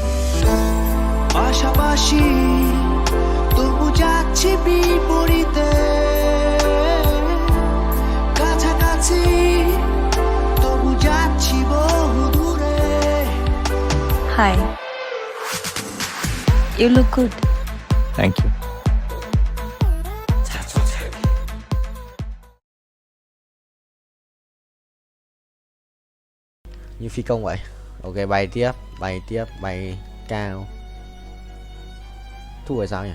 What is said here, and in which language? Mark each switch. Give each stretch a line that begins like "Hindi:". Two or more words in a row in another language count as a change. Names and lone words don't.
Bangla: পাশাপাশি তবু যাচ্ছি বিপরীতে, কাছাকাছি তবু যাচ্ছি বহু দূরে।
English: হাই, you look good. thank you.
Vietnamese: Như phi công vậy. Ok, bay tiếp, bay cao. Thu rồi sao nhỉ?